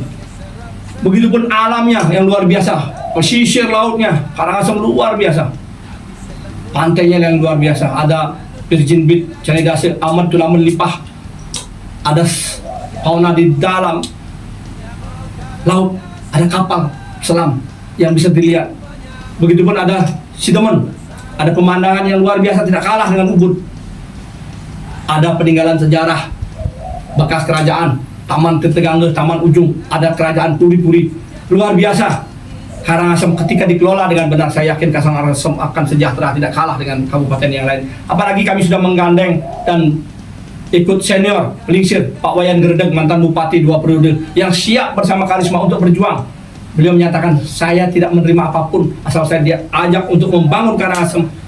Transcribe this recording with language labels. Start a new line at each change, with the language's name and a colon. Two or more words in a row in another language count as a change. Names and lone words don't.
Indonesian: Begitupun alamnya yang luar biasa, pesisir lautnya Karangasem luar biasa, pantainya yang luar biasa, ada Virgin Beach, Canidase, Amat Tulamen Lipah, ada fauna di dalam laut, ada kapal selam yang bisa dilihat. Begitupun ada Sidemen, ada pemandangan yang luar biasa tidak kalah dengan Ubud. Ada peninggalan sejarah bekas kerajaan, Taman Tetegangge, Taman Ujung, ada kerajaan Puri-Puri, luar biasa. Karangasem ketika dikelola dengan benar, saya yakin Karangasem akan sejahtera, tidak kalah dengan kabupaten yang lain. Apalagi kami sudah menggandeng dan ikut senior Pelingsir Pak Wayan Gerdeg, mantan bupati 2 periode, yang siap bersama Karisma untuk berjuang. Beliau menyatakan, saya tidak menerima apapun asal saya diajak untuk membangun Karangasem.